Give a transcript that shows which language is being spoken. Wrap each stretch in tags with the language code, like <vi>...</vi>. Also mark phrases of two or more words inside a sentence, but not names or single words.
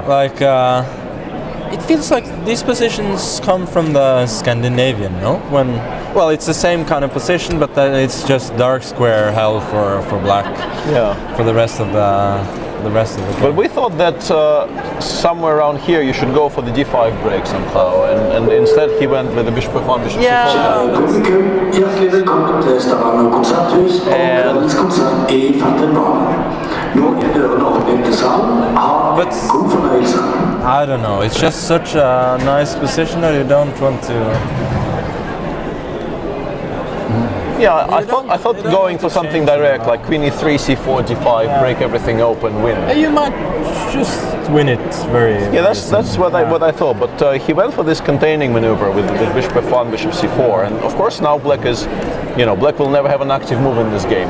<en>Like, it feels like these positions come from the Scandinavian, no? Well, it's the same kind of position, but then it's just dark square hell for black. Yeah. For the rest of the game. But we thought that somewhere around here you should go for the d5 break somehow, and instead he went with the bishop f1, bishop c4.</en> <no>Publikum, hjertelig velkommen til Stavanger konserthus og kveldens konsert i Fantenbanen. Nå dørene åpnet til salen. Ha god fornøyelse.</no> <en>I don't know. It's just such a nice position that you don't want to. Yeah, I thought going for something direct like queen e3, c4, d5, break everything open, win. You might just win it very. Yeah, that's what I thought. But he went for this containing maneuver with bishop f1, bishop c4, and of course now black is, black will never have an active move in this game.</en>